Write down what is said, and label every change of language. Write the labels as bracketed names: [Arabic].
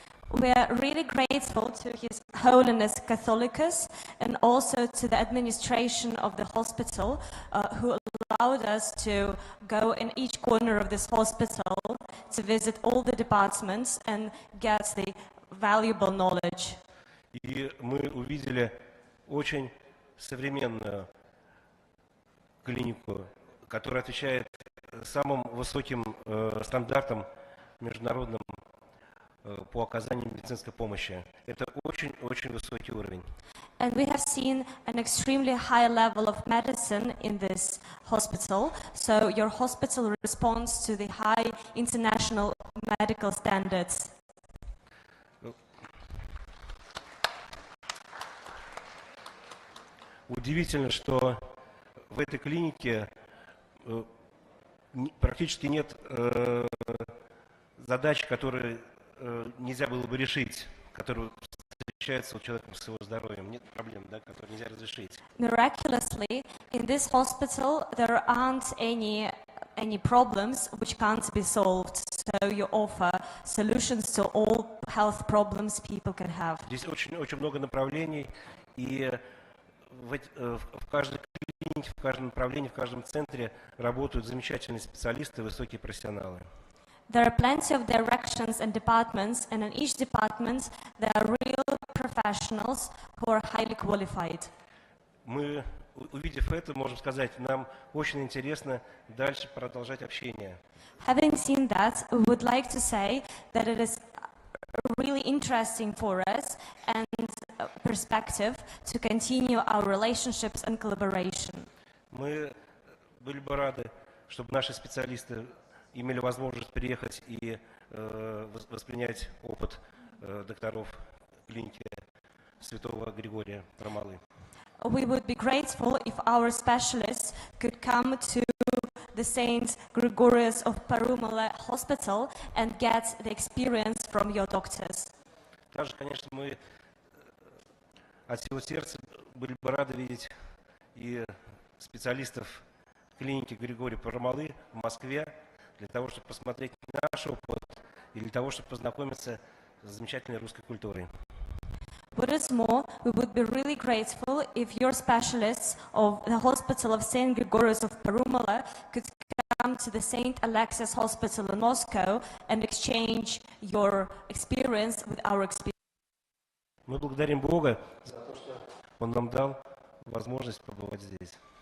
[English] We are really grateful to His Holiness Catholicos and also to the administration of the hospital who allowed us to go in each corner of this hospital to visit all the departments and get the valuable knowledge. [Russian] И мы увидели очень современную клинику, которая отвечает самым высоким стандартам международным по оказанию медицинской помощи. Это очень-очень высокий уровень. [English] And we have seen an extremely high level of medicine in this hospital. So your hospital responds to the high international medical standards. [Russian] Удивительно, что в этой клинике практически нет задач, которые нельзя было бы решить, которые встречаются у человека с его здоровьем. Нет проблем, да, которые нельзя разрешить. [English] Miraculously, in this hospital, there aren't any any problems which can't be solved. So you offer solutions to all health problems people can have. [Russian] Здесь очень много направлений, и в каждой клинике, в каждом направлении, в каждом центре работают замечательные специалисты, высокие профессионалы. [English] There are plenty of directions and departments, and in each department there are real professionals who are highly qualified. [Russian] Мы, увидев это, можем сказать, нам очень интересно дальше продолжать общение. [English] Having seen that, we would like to say that it is really interesting for us and perspective to continue our relationships and collaboration. [Russian] Мы были бы рады, чтобы наши специалисты имели возможность приехать и воспринять опыт докторов клиники Святого Григория Парамалы. [English] We would be grateful if our specialists could come to the Saint Gregorius of Parumala Hospital and get the experience from your doctors. [Russian] Также, конечно, мы от всего сердца были бы рады видеть и специалистов клиники Григория Парамалы в Москве, для того, чтобы посмотреть наш опыт и для того, чтобы познакомиться с замечательной русской культурой. [English] What is more, we would be really grateful if your specialists of the Hospital of St. Gregorius of Parumala could come to the St. Alexis Hospital in Moscow and exchange your experience with our experience. [Russian] Мы благодарим Бога за то, что Он нам дал возможность побывать здесь.